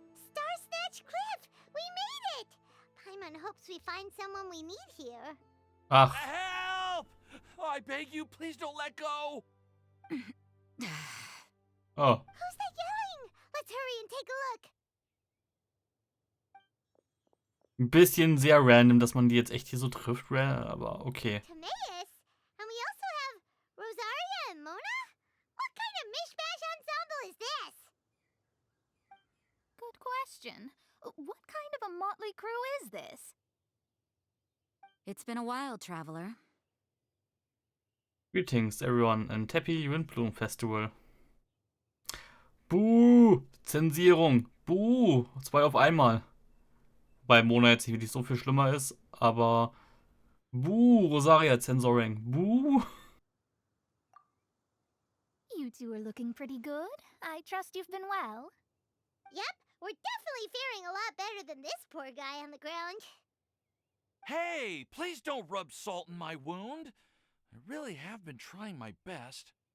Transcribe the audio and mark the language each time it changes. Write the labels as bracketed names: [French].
[English] Star Snatch Cliff! We made it! Paimon hopes we find someone we need here. Ach, Help! I beg you, please don't let go! oh. Who's that yelling? Let's hurry and take a look. [German] Ein bisschen sehr random, dass man die jetzt echt hier so trifft, aber okay. [English] Timaeus? And we also have Rosaria and Mona? What kind of mishmash ensemble is this? Good question. What kind of a motley crew is this? It's been a while, traveler. Greetings, everyone, and happy Windblume Festival. [German] Buh! Zensierung! Buh! 2 auf einmal. Wobei Mona jetzt nicht wirklich so viel schlimmer ist, aber Buh! [English] Rosaria Censoring. Buh! You two are looking pretty good. I trust you've been well. Yep, we're definitely faring a lot better than this poor guy on the ground. Hey, please don't rub salt in my wound. I really have been trying my best.